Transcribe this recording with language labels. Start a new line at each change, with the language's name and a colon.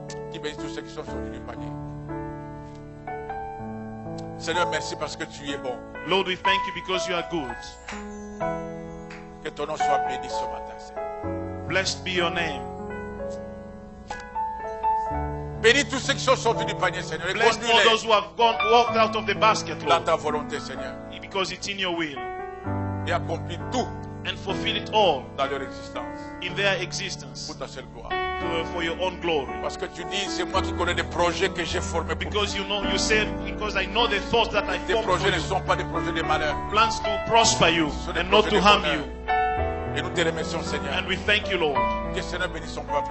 French: Qui bénisse tous ceux qui sont sortis du panier. Seigneur, merci parce que tu es bon.
English: Lord, we thank you because you are good.
French: Que ton nom soit béni ce matin, Seigneur.
English: Blessed be your name.
French: Bénis tous ceux qui sont sortis du panier, Seigneur. Et
English: Bless all
French: conduis-les
English: those who have walked out of the basket,
French: dans
English: Lord.
French: ta volonté, Seigneur.
English: Because it's in your will.
French: Et accomplis tout
English: And fulfill it all
French: dans leur existence.
English: in their existence
French: Pour ta seule gloire.
English: for your own glory.
French: Parce que tu dis, c'est moi qui connais des projets que j'ai formés pour toi.
English: Because you said, because I know the thoughts that I
French: Tes
English: formed for
French: projets ne
English: you.
French: sont pas des projets de malheur.
English: Plans to prosper you
French: Ce sont des
English: and not
French: projets
English: to
French: de
English: harm
French: bonheur.
English: you.
French: Et nous te remercions, Seigneur.
English: And we thank you, Lord.
French: Que le Seigneur bénisse son peuple.